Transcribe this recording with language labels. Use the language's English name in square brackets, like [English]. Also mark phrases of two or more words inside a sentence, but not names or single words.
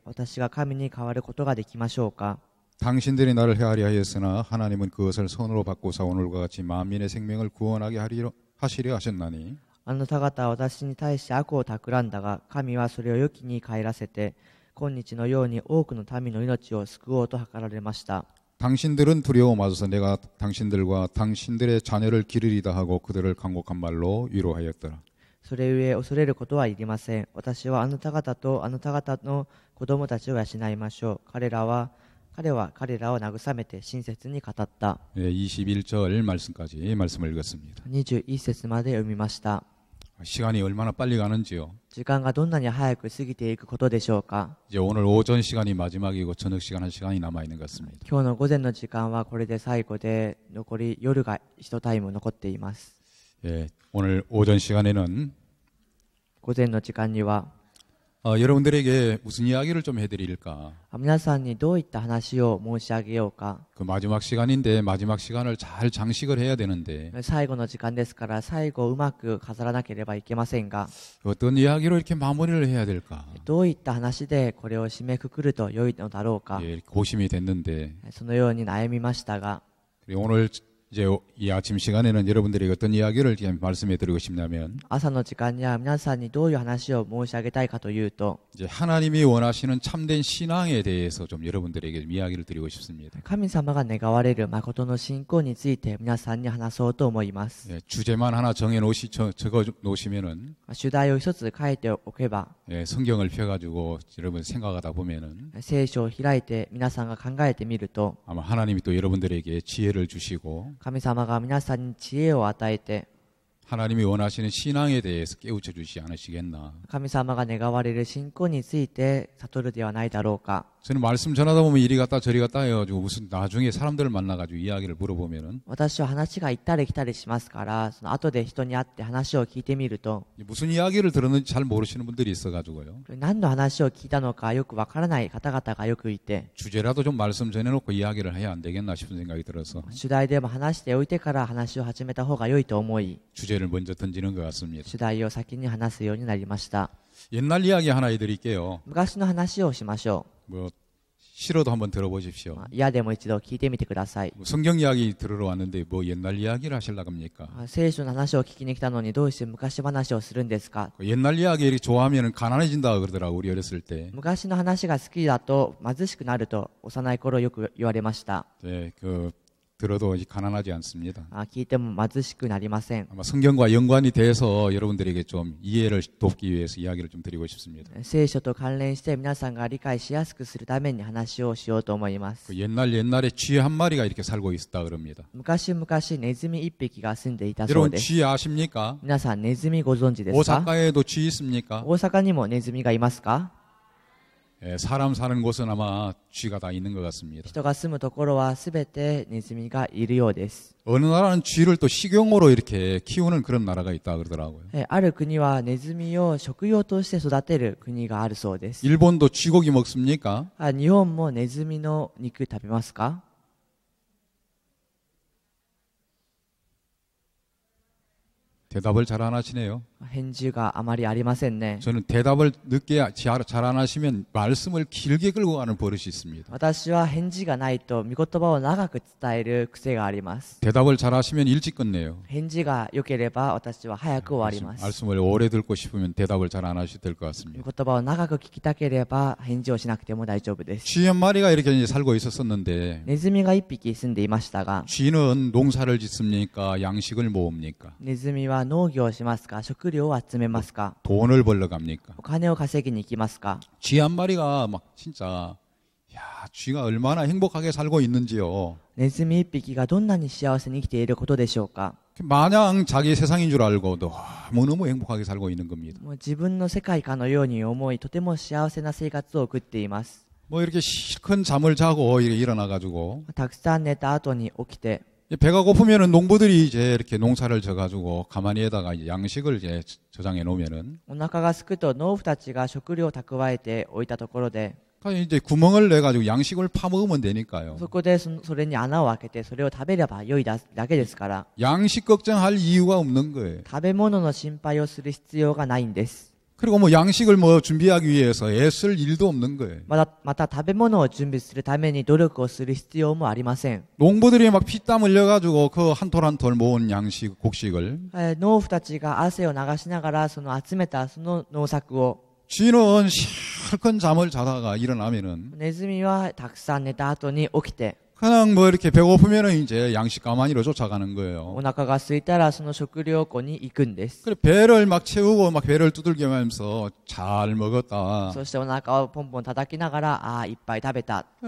[Japanese] 私が神に代わることができましょうか。 [Korean] 당신들이 나를 헤아려 하였으나 하나님은 그것을 선으로 바꾸사 오늘과 같이 만민의 생명을 구원하게 하시려 하셨나니 [Japanese] あなた方は私に対して悪を企んだが、神はそれを良きに帰らせて、今日のように多くの民の命を救おうと図られました。 [Korean] 당신들은 두려워 마소서 내가 당신들과 당신들의 자녀를 기르리다 하고 그들을 간곡한 말로 위로하였더라. [Japanese] それゆえ恐れることはいりません。私はあなた方とあなた方の子供たちを養いましょう。彼は彼らを慰めて親切に語った。 [Korean] 21절 말씀까지 말씀을 읽었습니다. [Japanese] 21 節まで読みました。 [Korean] 시간이 얼마나 빨리 가는지요. [Japanese] 時間がどんなに早く過ぎていくことでしょうか。 [Korean] 이제 오늘 오전 시간이 마지막이고 저녁 시간 한 시간이 남아 있는 것 같습니다. [Japanese] 今日の午前の時間はこれで最後で、残り夜が1タイム残っています。 [Korean] 예, 오늘 오전 시간에는 [Japanese] 午前の時間には [Korean] 여러분들에게 무슨 이야기를 좀 해드릴까. [Japanese] 皆さんにどういった話を申し上げようか。 [Korean] 그 마지막 시간인데 마지막 시간을 잘 장식을 해야 되는데 [Japanese] 最後の時間ですから最後うまく飾らなければいけませんが、 [Korean] 어떤 이야기로 이렇게 마무리를 해야 될까. [Japanese] どういった話でこれを締めくくると良いのだろうか。 [Korean] 예, 고심이 됐는데 [Japanese] そのように悩みましたが、 [Korean] 오늘 이제 이 아침 시간에는 여러분들에게 어떤 이야기를 이렇게 말씀해 드리고 싶냐면 [Japanese] 朝の時間には皆さんにどういう話を申し上げたいかというと、 [Korean] 이제 하나님이 원하시는 참된 신앙에 대해서 좀 여러분들에게 좀 이야기를 드리고 싶습니다. [Japanese] 神様が願われる誠の信仰について皆さんに話そうと思います。 [Korean] 예, 주제만 하나 적어 놓으시면은 [Japanese] 主題を一つ書いておけば、 [Korean] 예, 성경을 펴가지고 여러분 생각하다 보면은 [Japanese] 聖書を開いて皆さんが考えてみると、 [Korean] 아마 하나님이 또 여러분들에게 지혜를 주시고 [Japanese] 神様が皆さんに知恵を与えて、 [Korean] 하나님이 원하시는 신앙에 대해서 깨우쳐 주시지 않으시겠나. [Japanese] 神様が願われる信仰について悟るではないだろうか。 [Korean] 저는 말씀 전하다 보면 이리 갔다 저리 갔다 해가지고 무슨 나중에 사람들을 만나가지고 이야기를 물어보면은 [Japanese] 私は話が行ったり来たりしますから、その後で人に会って話を聞いてみると、 [Korean] 무슨 이야기를 들었는지 잘 모르시는 분들이 있어가지고요. [Japanese] 何の話を聞いたのかよくわからない方々がよくいて、 [Korean] 주제라도 좀 말씀 전해놓고 이야기를 해야 안 되겠나 싶은 생각이 들어서 [Japanese] 主題でも話しておいてから話を始めた方が良いと思い、 [Korean] 주제를 먼저 던지는 것 같습니다. [Japanese] 主題を先に話すようになりました。 [Korean] 옛날 이야기 하나 해드릴게요. [Japanese] 昔の話をしましょ [Korean] 뭐 싫어도 한번 [Japanese] う。 [Korean] 들어보십시오. [Japanese] 嫌でも一度聞いてみてください。 [Korean] 뭐 성경 이야기 들으러 왔는데 뭐 옛날 이야기를 하시려고 합니까? [Japanese] 聖書の話を聞きに来たのにどうして昔話をするんですか？ [Korean] 그 옛날 이야기 이렇게 좋아하면 가난해진다 그러더라고 우리 어렸을 때. [Japanese] 昔の話が好きだと貧しくなると幼い頃よく言われました。 [Korean] 네, 그 들어도 이제 가난하지 않습니다. [Japanese] 聞いても貧しくなりません。 [Korean] 아마 성경과 연관이 돼서 여러분들에게 좀 이해를 돕기 위해서 이야기를 좀 드리고 싶습니다. [Japanese] 聖書と関連して皆さんが理解しやすくするために話をしようと思います。 [Korean] 그 옛날에 쥐 한 마리가 이렇게 살고 있었다 그럽니다. [Japanese] 昔々ネズミ一匹が住んでいたそう [Korean] 여러분 [Japanese] です。 [Korean] 쥐 아십니까? [Japanese] 皆さんネズミご存知ですか？ [Korean] 오사카에도 쥐 있습니까? [Japanese] 大阪にもネズミがいますか？ [Korean] 예, 사람 사는 곳은 아마 쥐가 다 있는 것 같습니다. [Japanese] 人が住むところはすべてネズミがいるようです。 [Korean] 어느 나라는 쥐를 또 식용으로 이렇게 키우는 그런 나라가 있다 그러더라고요. [Japanese] ある国はネズミを食用として育てる国があるそうです。 [Korean] 일본도 쥐고기 먹습니까? [Japanese] 日本もネズミの肉食べますか？ [Korean] 대답을 잘 안 하시네요. [Japanese] 返事があまりありませんね。 [Korean] 저는 대답을 늦게 잘 안 하시면 말씀을 길게 끌고 가는 버릇이 있습니다. [Japanese] 私は返事がないと御言葉を長く伝える癖があります。 [Korean] 대답을 잘 하시면 일찍 끝내요. [Japanese] 返事が良ければ私は早く終わります。 [Korean] 말씀을 오래 듣고 싶으면 대답을 잘 안 하셔도 될 것 [Japanese] 御 [Korean] 같습니다. [Japanese] 言葉を長く聞きたければ返事をしなくても大丈夫です。 [Korean] 쥐 한 마리가 이렇게 이제 살고 있었었는데 [Japanese] ネズミが一匹住んでいましたが、 [Korean] 쥐는 농사를 짓습니까? 양식을 모읍니까? [Japanese] ネズミは農業をしますか？食料を集めますか？ [Korean] 돈을 벌러 갑니까? [Japanese] お金を稼ぎに行きますか？ [Korean] 쥐 한 마리가 막 진짜 야, 쥐가 얼마나 행복하게 살고 있는지요. [Japanese] ネズミ一匹がどんなに幸せに生きていることでしょうか？ [Korean] 마냥 자기 세상인 줄 알고 너무너무 행복하게 살고 있는 겁니다. [Japanese] もう自分の世界かのように思い、とても幸せな生活を送っています。 [Korean] 뭐 이렇게 실컷 잠을 자고 이렇게 일어나가지고 [Japanese] たくさん寝た後に起きて、 [Korean] 배가 고프면은 농부들이 이제 이렇게 농사를 져가지고 가마니에다가 이제 양식을 이제 저장해 놓으면은 [Japanese] お腹が空くと農夫たちが食料を蓄えておいたところで、 [Korean] 이제 구멍을 내 가지고 양식을 파먹으면 되니까요. [Japanese] そこでそれに穴を開けてそれを食べれば良いだけですから、 [Korean] 양식 걱정할 이유가 없는 거예요. [Japanese] 食べ物の心配をする必要がないんです。 [Korean] 그리고 뭐 양식을 뭐 준비하기 위해서 애쓸 일도 없는 거예요. [Japanese] また食べ物を準備するために努力をする必要もありません。 [Korean] 농부들이 막 피땀 흘려가지고 그 한 톨 한 톨 모은 양식 곡식을 [Japanese] 農夫たちが汗を流しながらその集めたその農作を、 [Korean] 쥐는 실컷 잠을 자다가 일어나면은 [Japanese] ネズミはたくさん寝た後に起きて、 [Korean] 그냥 뭐 이렇게 배고프면은 이제 양식 가마니로 쫓아가는 거예요. [Japanese] お腹が空いたらその食料庫に行くんです。 [Korean] 그래 배를 막 채우고 막 배를 두들겨 하면서 잘 먹었다. [Japanese] そしてお腹をポンポン叩きながら、いっぱい食べた。